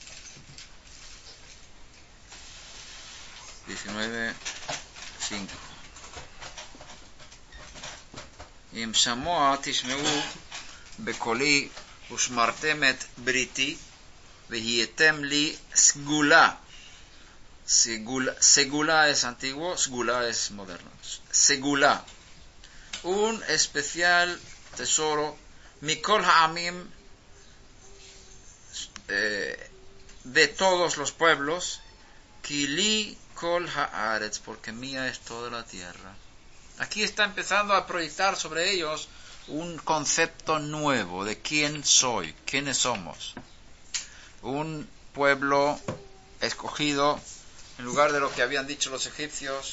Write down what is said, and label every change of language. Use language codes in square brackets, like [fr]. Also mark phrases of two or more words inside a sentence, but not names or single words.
[es] 19:5. [he] אם שמוע תשמעו בקולי ושמרתם את בריתי והייתם לי סגולה. [es] Segula es antiguo, sgula es moderno. Segula, un especial tesoro, [he] מכל העמים, [es] de todos los pueblos, [he] כי לי כל הארץ, [es] porque mía es toda la tierra. Aquí está empezando a proyectar sobre ellos un concepto nuevo de quién soy, quiénes somos. Un pueblo escogido, en lugar de lo que habían dicho los egipcios.